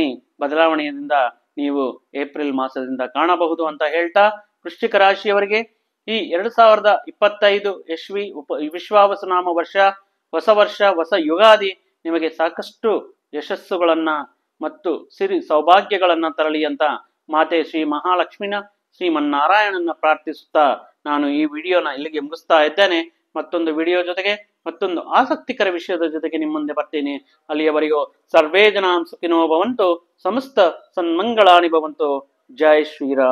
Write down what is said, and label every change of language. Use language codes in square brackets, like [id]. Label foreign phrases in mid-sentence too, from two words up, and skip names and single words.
[kn] ಬದಲಾವಣೆಯಿಂದ ನೀವು ಏಪ್ರಿಲ್ ಮಾಸದಿಂದ ಕಾಣಬಹುದು ಅಂತ ಹೇಳ್ತಾ, ವೃಶ್ಚಿಕ ರಾಶಿಯವರಿಗೆ ಈ 2025 ವಿಶ್ವಾವಸುನಾಮ ವರ್ಷ, ಹೊಸ ವರ್ಷ, ಹೊಸ ಯುಗಾದಿ ನಿಮಗೆ ಸಾಕಷ್ಟು ಯಶಸ್ಸುಗಳನ್ನ ಮತ್ತು ಸಿರಿ ಸೌಭಾಗ್ಯಗಳನ್ನ ತರಲಿ ಅಂತ ಮಾತೆ ಶ್ರೀ ಮಹಾಲಕ್ಷ್ಮಿನ ಶ್ರೀಮನ್ನಾರಾಯಣನ ಪ್ರಾರ್ಥಿಸುತ್ತಾ ನಾನು ಈ ವಿಡಿಯೋನ ಇಲ್ಲಿಗೆ ಮುಗಿಸ್ತಾ ಇದ್ದೇನೆ. ಮತ್ತೊಂದು ವಿಡಿಯೋ ಜೊತೆಗೆ ಮತ್ತೊಂದು ಆಸಕ್ತಿಕರ ವಿಷಯದ ಜೊತೆಗೆ ನಿಮ್ಮ ಮುಂದೆ ಬರ್ತೀನಿ. [sa] ಅಲ್ಲಿಯವರೆಗೂ ಸರ್ವೇ ಜನಾಃ ಸುಖಿನೋ ಭವಂತು, ಸಮಸ್ತ ಸನ್ಮಂಗಳಾನಿ ಭವಂತು. [kn] ಜೈ ಶ್ರೀರಾಮ್.